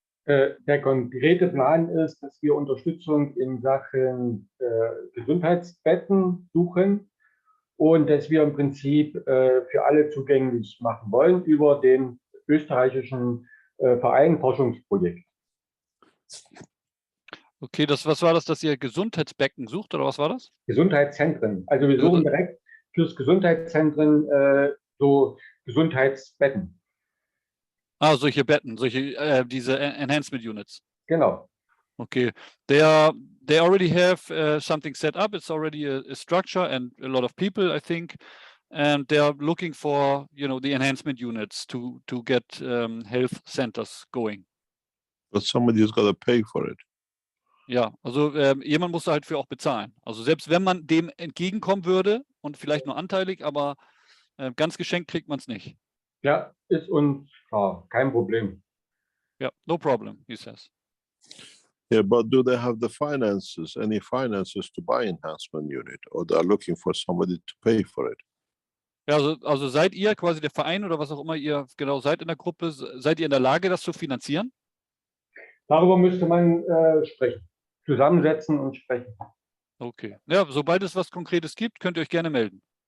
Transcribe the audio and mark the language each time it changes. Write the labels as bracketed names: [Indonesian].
[German] Der konkrete Plan ist, dass wir Unterstützung in Sachen Gesundheitsbetten suchen und dass wir im Prinzip für alle zugänglich machen wollen über den österreichischen Verein Forschungsprojekt. Okay, was war das, dass ihr Gesundheitsbecken sucht oder was war das? Gesundheitszentren. Also wir suchen direkt fürs Gesundheitszentren so Gesundheitsbetten. Ah, solche Betten, diese Enhancement Units. Genau. [English] Okay, they already have something set up. It's already a structure and a lot of people, I think, and they are looking for, the enhancement units to get health centers going. But somebody has got to pay for it. [German] Ja, also jemand muss da halt für auch bezahlen. Also selbst wenn man dem entgegenkommen würde und vielleicht nur anteilig, aber ganz geschenkt kriegt man es nicht. Ja, ist uns klar, kein Problem. [English] Ja, no problem, he says. Yeah, but do they have the finances, any finances to buy enhancement unit, or they are looking for somebody to pay for it? [German] Ja, also seid ihr quasi der Verein oder was auch immer ihr genau seid in der Gruppe, seid ihr in der Lage, das zu finanzieren? Darüber müsste man sprechen, zusammensetzen und sprechen. Okay. Ja, sobald es was Konkretes gibt, könnt ihr euch gerne melden.